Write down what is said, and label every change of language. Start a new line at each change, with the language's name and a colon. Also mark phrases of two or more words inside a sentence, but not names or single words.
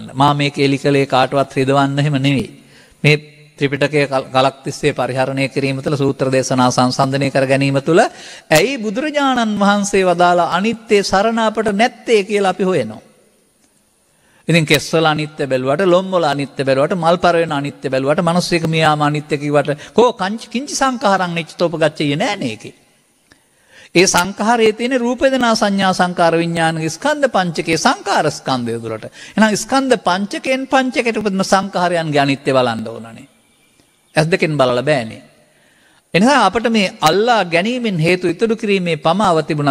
Sinhala: මා මේක එලි කලේ කාටවත් රිදවන්න එහෙම නෙවෙයි. මේ ත්‍රිපිටකයේ කලක් තිස්සේ පරිහරණය කිරීම තුළ සූත්‍ර දේශනා සංසන්දනය කර ගැනීම තුළ ඇයි බුදුරජාණන් වහන්සේ වදාලා අනිත්‍ය සරණ අපට නැත්තේ කියලා අපි හොයනවා. ඉතින් කෙස්වල අනිත්‍ය බැලුවට, ලොම්වල අනිත්‍ය බැලුවට, මල් පරවෙන අනිත්‍ය බැලුවට, මිනිස්සෙක මියාම අනිත්‍ය කිව්වට කෝ
Pali: කිංචි සංඛාරං නිච්චතෝපගච්ඡය
Sinhala: නෑනේ ඒකේ. ඒ සංඛාරයේ තියෙන රූප වේදනා සංඥා සංකාර විඥාන ස්කන්ධ පංචකයේ සංකාර ස්කන්ධය දුරට. එහෙනම් ස්කන්ධ පංචකයෙන් පංචකයට උපදින සංඛාරයන්ගේ අනිත්‍ය බලන්න ඕනනේ. ඇස් දෙකෙන් බලලා බෑනේ. එනිසා අපිට මේ අල්ලා ගැනීමෙන් හේතු ඉතුරු කිරීමේ පමාව තිබුණා.